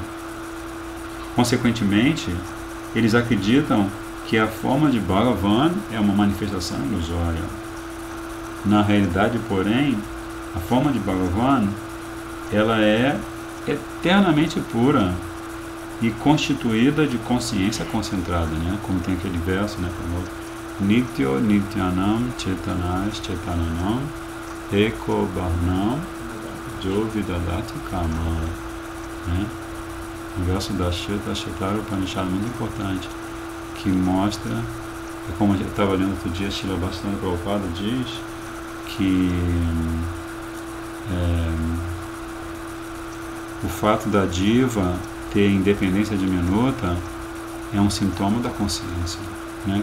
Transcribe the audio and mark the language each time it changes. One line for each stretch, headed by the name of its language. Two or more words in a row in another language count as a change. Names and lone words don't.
Portuguese: Consequentemente, eles acreditam que a forma de Bhagavan é uma manifestação ilusória. Na realidade, porém, a forma de Bhagavan ela é eternamente pura e constituída de consciência concentrada, né? Como tem aquele verso, né, famoso:
Sanskrit: Nityo Nityanam Chetanas Chetananam Eko Barnam Jo Vidadati Kama,
Portuguese: né? Um verso da Shetara Upanishad muito importante, que mostra, como eu estava lendo outro dia, Srila Bhaktivinoda Prabhupada diz que o fato da diva ter independência diminuta é um sintoma da consciência, né?